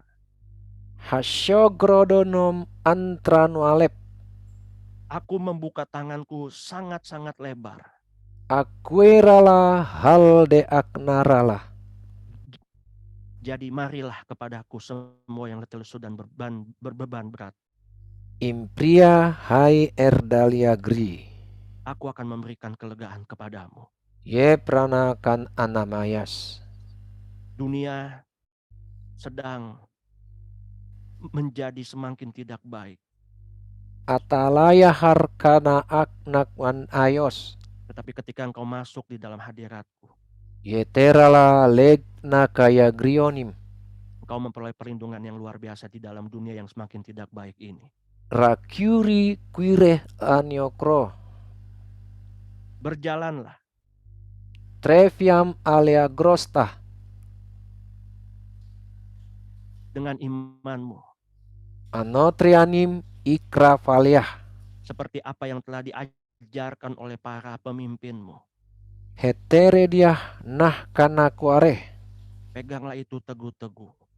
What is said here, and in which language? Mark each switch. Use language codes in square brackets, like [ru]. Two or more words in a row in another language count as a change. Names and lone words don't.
[id] Hasyogrodonom antranualep. Aku membuka tanganku sangat-sangat lebar. Akuerala hal de aknarala. Jadi marilah kepadaku semua yang letih lesu dan berbeban berat. Impria hai erdalia gri. Aku akan memberikan kelegaan kepadamu. Ye pranakan anamayas. Dunia sedang menjadi semakin tidak baik. Atalaya harkana aknakwan ayos. Tetapi ketika engkau masuk di dalam hadiratku, Yeterala legna kaya grionim. engkau memperoleh perlindungan yang luar biasa di dalam dunia yang semakin tidak baik ini. Rakyuri quire aniokro. Berjalanlah Treviam alea grosta. dengan imanmu, Anotrianim ikrafaliah. seperti apa yang telah diajarkan oleh para pemimpinmu. Heterediah nah kanakuare. Peganglah itu teguh-teguh,